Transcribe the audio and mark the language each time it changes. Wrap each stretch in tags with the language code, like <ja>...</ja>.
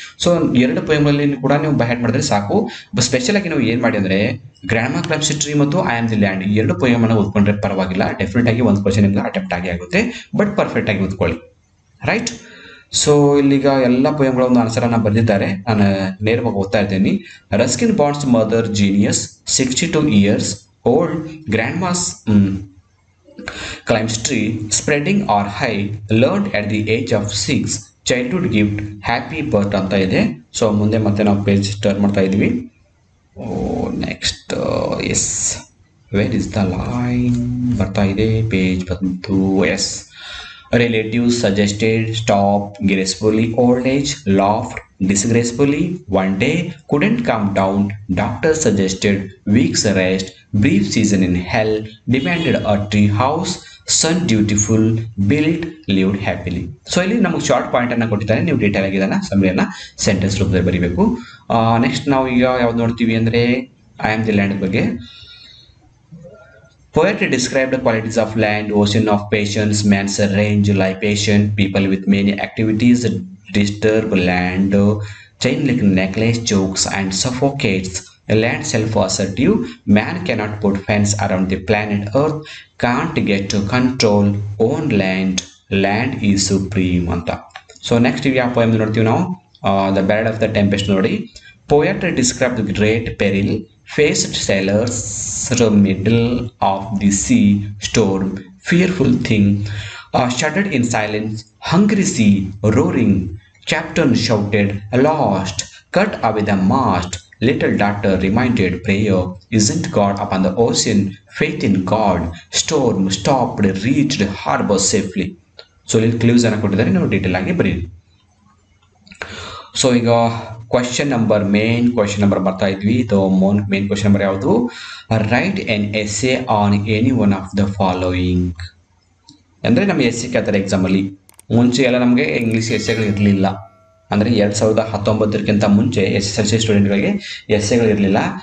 <kn>So 2 ಪೊಯಮ್ಗಳಲ್ಲಿ ಕೂಡ ನೀವು by hat ಮಾಡಿದ್ರೆ ಸಾಕು. ಸ್ಪೆಷಲ್ ಆಗಿ ನಾವು ಏನು ಮಾಡಿ ಅಂದರೆ ಗ್ರಾಮಾ ಕ್ಲಬ್ಸ್ ಹಿಸ್ಟ್ರಿ ಮತ್ತು ಐ ಆಮ್ ದಿ ಲ್ಯಾಂಡ್ 2 ಪೊಯಮನ್ನು ಓದ್ಕೊಂಡ್ರೆ ಪರವಾಗಿಲ್ಲ. ಡೆಫಿನೆಟ್ ಆಗಿ ಒಂದು ಕ್ವಶನ್ ನಿಮ್ಗೆ ಅಟೆಂಪ್ಟ್ ಆಗುತ್ತೆ, ಬಟ್ ಪರ್ಫೆಕ್ಟ್ ಆಗಿ ಓದ್ಕೊಳ್ಳಿ. ರೈಟ್. ಸೊ ಇಲ್ಲಿಗ ಎಲ್ಲ ಪೊಯಮ್ಗಳ ಒಂದು ಆನ್ಸರನ್ನು ಬರೆದಿದ್ದಾರೆ. ನಾನು ನೇರವಾಗಿ ಓದ್ತಾ ಇದ್ದೀನಿ.</kn> <en>Ruskin Bond's mother genius 62 years old grandma's climbs tree spreading or high learned at the age of 6 childhood gift happy birth</en> <kn>ಅಂತ ಇದೆ. ಸೊ ಮುಂದೆ ಮತ್ತೆ ನಾವು ಪೇಜ್ ಟರ್ನ್ ಮಾಡ್ತಾ ಇದ್ವಿ. Next S where is the line ಬರ್ತಾ ಇದೆ, ಪೇಜ್ ಬಂತು.</kn> <en>Yes relatives suggested stop gracefully, old age laughed disgracefully, one day couldn't come down, doctor suggested weeks rest, brief season in hell, demanded a tree house, son dutiful, built, lived happily.</en> <kn>So ಇಲ್ಲಿ ನಮಗೆ short point ಅನ್ನು ಕೊಟ್ಟಿದ್ದಾರೆ, ನೀವು detail ಆಗಿ ಇದನ್ನ ಸಮ್ಮರಿಯನ್ನ sentence ರೂಪದಲ್ಲಿ ಬರೀಬೇಕು. Next ನಾವು ಈಗ ಯಾವ್ದು ನೋಡ್ತೀವಿ ಅಂದ್ರೆ ಐ ಆಮ್ ದಿ ಲ್ಯಾಂಡ್ ಬಗ್ಗೆ.</kn> <en>Poetry described the qualities of land, ocean of patience, man's range, libation, people with many activities disturb land, chain like necklace chokes and suffocates, land self-assertive, man cannot put fence around the planet earth, can't get to control, own land, land is supreme ಅಂತ.</en> <kn>So next ಯಾವ poem ನೋಡ್ತೀವಿ ನಾವು, the ballad of the tempest ನೋಡಿ.</kn> <en>Poetry described the great peril faced sailors middle of the sea storm, fearful thing, shuddered in silence, hungry sea roaring, captain shouted lost, cut away the mast, little daughter reminded prayer, isn't God upon the ocean, faith in God, storm stopped, reached harbor safely.</en> <kn>So ಇಲ್ಲಿ clues ಅನ್ನು ಕೊಟ್ಟಿದ್ದಾರೆ, ನೀವು detail ಆಗಿ ಬರೀರಿ. So ಈಗ main question number ಬರ್ತಾ ಇದ್ವಿ. Main question number ಯಾವುದು?</kn> <en>Write an essay on any one of the following.</en> <kn>ಅಂದರೆ ನಮ್ಮ ಎಸ್ಸೆ ಕೇಳ್ತಾರೆ ಎಕ್ಸಾಮಲ್ಲಿ. ಮುಂಚೆ ಎಲ್ಲ ನಮಗೆ ಇಂಗ್ಲೀಷ್ ಎಸ್ಸೆಗಳು ಇರಲಿಲ್ಲ, ಅಂದರೆ 2019ಕ್ಕಿಂತ ಮುಂಚೆ SSLC ಸ್ಟೂಡೆಂಟ್ಗಳಿಗೆ ಎಸ್ಸೆಗಳು ಇರಲಿಲ್ಲ.</kn>